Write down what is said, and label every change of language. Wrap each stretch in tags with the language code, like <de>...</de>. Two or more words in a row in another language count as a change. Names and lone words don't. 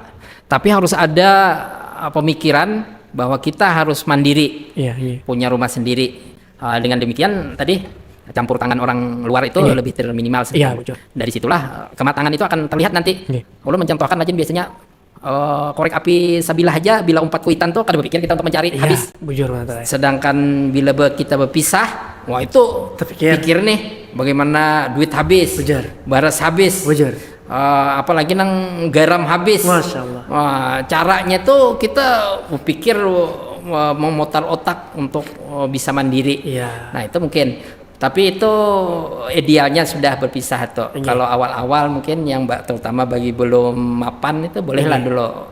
<id>Tapi harus ada pemikiran bahwa kita harus mandiri, punya rumah sendiri. Dengan demikian tadi campur tangan orang luar itu lebih terminimal. Dari situlah kematangan itu akan terlihat nanti.</id> <bjn>Kalau mencontohkan aja biasanya korek api sabilah aja bila umpat kuitan tuh kada berpikir kita untuk mencari habis. Sedangkan bila kita berpisah, wah itu pikir nih bagaimana duit habis, baras habis, apalagi nang garam habis.</bjn> <ar>ما شاء الله.</ar> <id>Caranya tuh kita berpikir memutar otak untuk bisa mandiri. Nah, itu mungkin. Tapi itu idealnya sudah berpisah tuh. Kalau awal-awal mungkin yang terutama bagi belum mapan itu bolehlah dulu.</id>